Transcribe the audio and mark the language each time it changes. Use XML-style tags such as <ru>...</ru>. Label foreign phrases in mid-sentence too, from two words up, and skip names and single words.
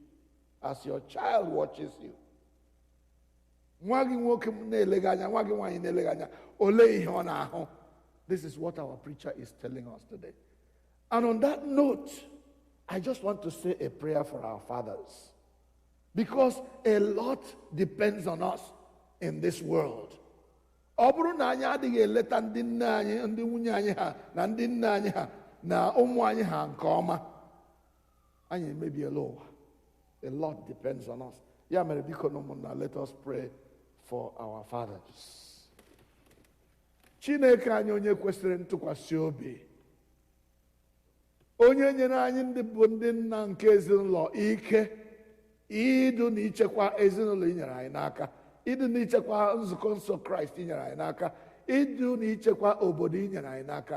<en>As your child watches you. This is what our preacher is telling us today. And on that note, I just want to say a prayer for our fathers. Because a lot depends on us in this world.</en> <ig>Ọ bụrụ na anyị adịghị eleta ndị nne anyị, ndị nwunye anyị ha na ndị nne anyị ha na ụmụ anyị ha nke ọma, anyị emebiela ụwa.</ig> <en>A lot depends on us.</en> <ig>Ya mere biko n'ụmụnna,</ig> <en>let us pray for our fathers.</en> <ig>Chineke anyị onye kwesịrị ntụkwasị obi, onye nyere anyị ndị bụ ndị nna nke ezinụlọ ike idu na ichekwa ezinụlọ inyere anyị n'aka, idu na ichekwa nzukọ nsọ Kraịst inyere anyị n'aka, idu na ichekwa obodo inyere anyị n'aka.</ig>